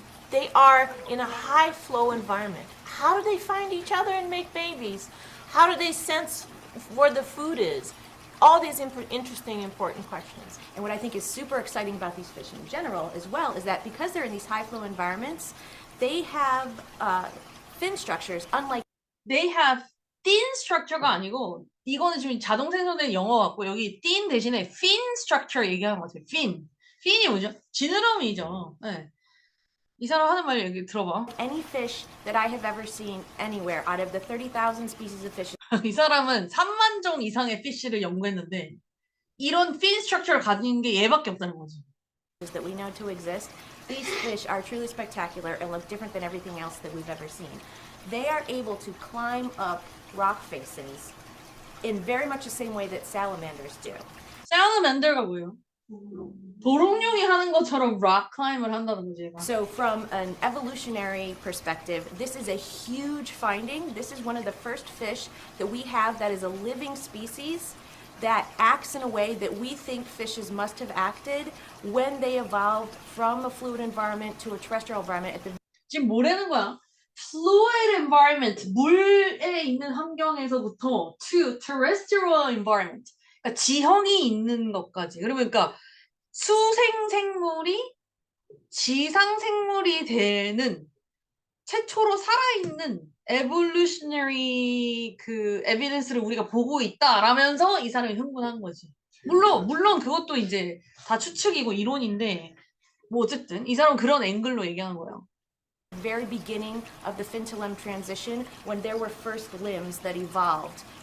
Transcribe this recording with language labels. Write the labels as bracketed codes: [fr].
[en] They are in a high flow environment. How do they find each other and make babies? How do they sense where the food is? All these interesting, important questions. And what I think is super exciting about these fish in general as well is that because they're in these high flow environments, they have fin structures unlike They have thin structure [ko] 가 아니고 이거는 지금 자동 생성된 영어 같고 여기 thin 대신에 fin structure 얘기하는 것 같아요. fin. fin이 뭐죠? 지느러미죠. 네. 이 사람 하는 말 얘기 들어봐. [en] any fish that I have ever seen anywhere out of the 30,000 species of fish [ko] 이 사람은 3만 종 이상의 피쉬를 연구했는데 이런 fin structure를 가진 게 얘밖에 없다는 거지. [en] that we know to exist, these fish are truly spectacular and look different than everything else that we've ever seen. They are able to climb up rock faces in very much the same way that salamanders do. [ko] 살라만더가 뭐예요? 도롱뇽이 하는 것처럼 rock climb을 한다는 거지. 얘가. [en] So from an evolutionary perspective, this is a huge finding. This is one of the first fish that we have that is a living species that acts in a way that we think fishes must have acted when they evolved from a fluid environment to a terrestrial environment at the [ko] 지금 뭐라는 거야? [en] fluid environment, [ko] 물에 있는 환경에서부터 [en] to terrestrial environment, [ko] 그러니까 지형이 있는 것까지. 그러니까 수생 생물이 지상 생물이 되는 최초로 살아있는 evolutionary 그 evidence를 우리가 보고 있다라면서 이 사람이 흥분한 거지. 물론 그것도 이제 다 추측이고 이론인데 뭐 어쨌든 이 사람은 그런 앵글로 얘기하는 거예요. [en] very beginning of the fin to limb transition when there were first limbs that evolved.